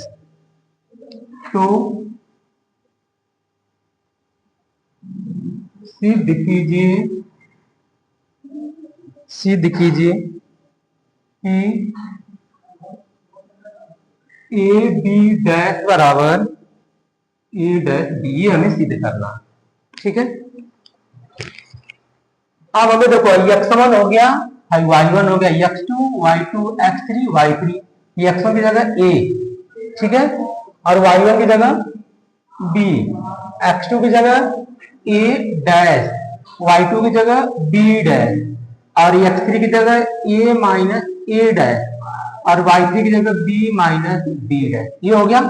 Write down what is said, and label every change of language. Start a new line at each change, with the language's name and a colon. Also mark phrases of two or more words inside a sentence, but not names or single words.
Hindi: तो सिद्ध कीजिए कि ए बी डैश बराबर ए डैश बी, ये हमें सिद्ध करना, ठीक है। अब हमें देखो x1 हो गया, y1 हो गया, x2 y2 x3 y3, ये x1 की जगह a, ठीक है, और y1 की जगह b, x2 की जगह a डैश, y2 की जगह b डैश, और x3 की जगह a माइनस a डैश, और y3 की जगह b माइनस b डैश, ये हो गया।